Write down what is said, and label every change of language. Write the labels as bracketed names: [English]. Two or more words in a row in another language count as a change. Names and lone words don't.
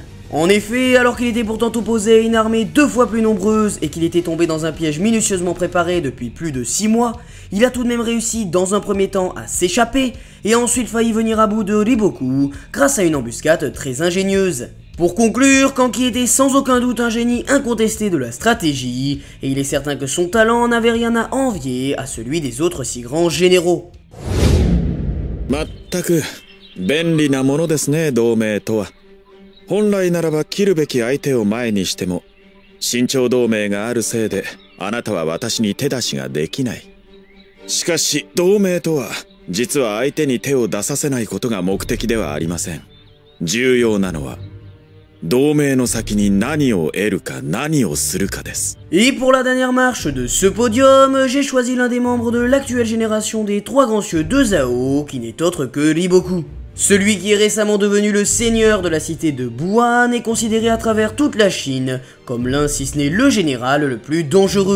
[French] En effet, alors qu'il était pourtant opposé à une armée 2 fois plus nombreuse et qu'il était tombé dans un piège minutieusement préparé depuis plus de 6 mois, il a tout de même réussi dans un premier temps à s'échapper et a ensuite failli venir à bout de Riboku grâce à une embuscade très ingénieuse. Pour conclure, Kanki était sans aucun doute un génie incontesté de la stratégie, et il est certain que son talent n'avait rien à envier à celui des autres 6 grands généraux. [Japanese] 全く便利なものですね、同盟とは。本来ならば切るべき相手を前にしても、慎重同盟があるせいで、あなたは私に手出しができない。しかし、同盟とは、実は相手に手を出させないことが目的ではありません。重要なのは、同盟の先に何を得るか何をするかです。 [French] Et pour la dernière marche de ce podium, j'ai choisi l'un des membres de l'actuelle génération des trois grands cieux de Zhao, qui n'est autre que Riboku. Celui qui est récemment devenu le seigneur de la cité de Buan est considéré à travers toute la Chine comme l'un si ce n'est le général le plus dangereux.